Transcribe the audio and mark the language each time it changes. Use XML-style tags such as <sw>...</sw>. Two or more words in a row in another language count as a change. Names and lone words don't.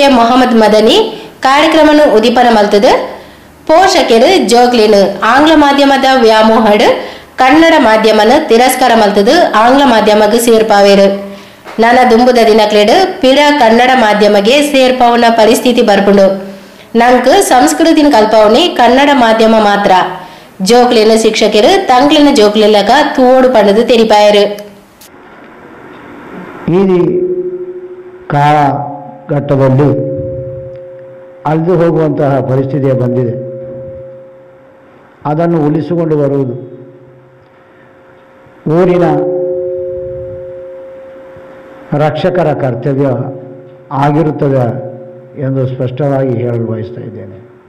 <tcy>ಮೊಹಮ್ಮದ್ ಮದನಿ ಕಾರ್ಯಕ್ರಮನು ಉದೀಪನ ಮಲ್ತದ ಪೋಷಕರು ಜೋಗ್ಲಿನು ಆಂಗ್ಲ ಮಾಧ್ಯಮದ ವ್ಯಾಮೋಹಡ್ ಕನ್ನಡ ಮಾಧ್ಯಮನ ತಿರಸ್ಕಾರ ಮಲ್ತದು ಆಂಗ್ಲ ಮಾಧ್ಯಮಕ್ಕೆ ಸೇರ್ಪಾವೇರು ನನ್ನ ದುಂಬುದ ದಿನಕ್ಲೆಡು ಪಿರ ಕನ್ನಡ ಮಾಧ್ಯಮಗೆ ಸೇರ್ಪಾವನ ಪರಿಸ್ಥಿತಿ ಬರ್ಪುಂಡು ನಂಗೆ ಸಂಸ್ಕೃತಿನ ಕಲ್ಪವನಿ ಕನ್ನಡ ಮಾಧ್ಯಮ ಮಾತ್ರ ಜೋಕ್ಲಿನ ಶಿಕ್ಷಕರು ತಂಗ್ಲಿನ ಜೋಕ್ಲಿಲ್ಲಕ ತೋಡು ಪಂಡದು ತೆರಿಪಾಯರು.</tcy> <kn>ಈ ಕಾಲಘಟ್ಟದಲ್ಲಿ ಅಳಿದು ಹೋಗುವಂತಹ ಪರಿಸ್ಥಿತಿ ಬಂದಿದೆ. ಅದನ್ನು ಉಳಿಸಿಕೊಂಡು ಬರುವುದು ಊರಿನ ರಕ್ಷಕರ ಕರ್ತವ್ಯ ಆಗಿರುತ್ತದೆ ಎಂದು ಸ್ಪಷ್ಟವಾಗಿ ಹೇಳಲು ಬಯಸ್ತಾ ಇದ್ದೇನೆ.</kn>